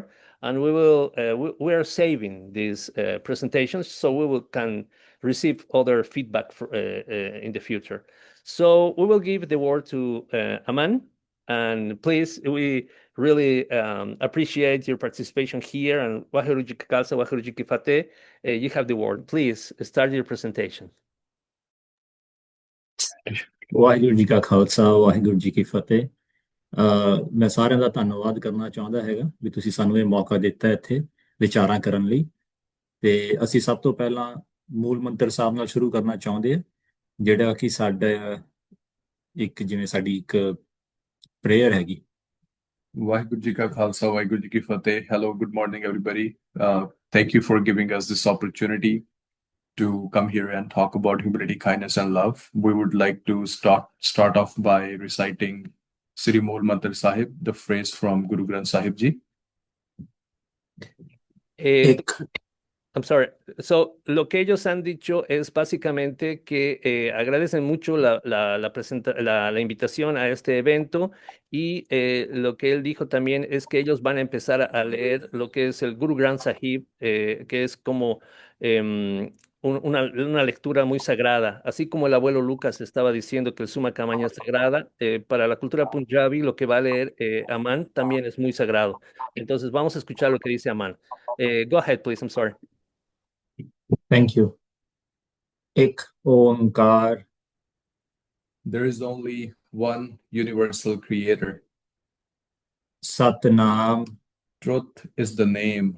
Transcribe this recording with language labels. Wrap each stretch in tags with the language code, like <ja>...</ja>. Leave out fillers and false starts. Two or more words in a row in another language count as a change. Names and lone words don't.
<en>And we will, we are saving these presentations so we will can receive other feedback in the future. So we will give the word to Aman. And please, we really appreciate your participation here.</en> <pa>And ਵਾਹਿਗੁਰੂ ਜੀ ਕਾ ਖਾਲਸਾ, ਵਾਹਿਗੁਰੂ ਜੀ ਕੀ ਫਤਿਹ.</pa> <en>You have the word. Please start your presentation.</en> <pa>ਵਾਹਿਗੁਰੂ ਜੀ ਕਾ ਖਾਲਸਾ ਵਾਹਿਗੁਰੂ ਜੀ ਕੀ ਫਤਿਹ ਮੈਂ ਸਾਰਿਆਂ ਦਾ ਧੰਨਵਾਦ ਕਰਨਾ ਚਾਹੁੰਦਾ ਹੈਗਾ ਵੀ ਤੁਸੀਂ ਸਾਨੂੰ ਇਹ ਮੌਕਾ ਦਿੱਤਾ ਇੱਥੇ ਵਿਚਾਰਾਂ ਕਰਨ ਲਈ ਤੇ ਅਸੀਂ ਸਭ ਤੋਂ ਪਹਿਲਾਂ ਮੂਲ ਮੰਤਰ ਸਾਹਿਬ ਨਾਲ ਸ਼ੁਰੂ ਕਰਨਾ ਚਾਹੁੰਦੇ ਹਾਂ ਜਿਹੜਾ ਕਿ ਸਾਡਾ ਇੱਕ ਜਿਵੇਂ ਸਾਡੀ ਇੱਕ ਪ੍ਰੇਅਰ ਹੈਗੀ ਵਾਹਿਗੁਰੂ ਜੀ ਕਾ ਖਾਲਸਾ, ਵਾਹਿਗੁਰੂ ਜੀ ਕੀ ਫਤਿਹ.</pa> <en>Hello, good morning, everybody. Thank you for giving us this opportunity to come here and talk about humility, kindness, and love. We would like to start off by reciting Sri Mool Mantar Sahib, the phrase from Guru Granth Sahib Ji. I'm sorry. So,</en> <es>lo que ellos han dicho es básicamente que agradecen mucho la invitación a este evento y lo que él dijo también es que ellos van a empezar a leer lo que es el Guru Granth Sahib, que es como una lectura muy sagrada. Así como el abuelo Lucas estaba diciendo que el Summa Kamaña es sagrada, para la cultura punjabi lo que va a leer Aman también es muy sagrado. Entonces, vamos a escuchar lo que dice Aman.</es> <en>Go ahead, please. I'm sorry. Thank you.</en> <pa>ਏਕ ਓਅੰਕਾਰ.</pa> <en>There is only one universal creator. Satnam. Truth is the name.</en>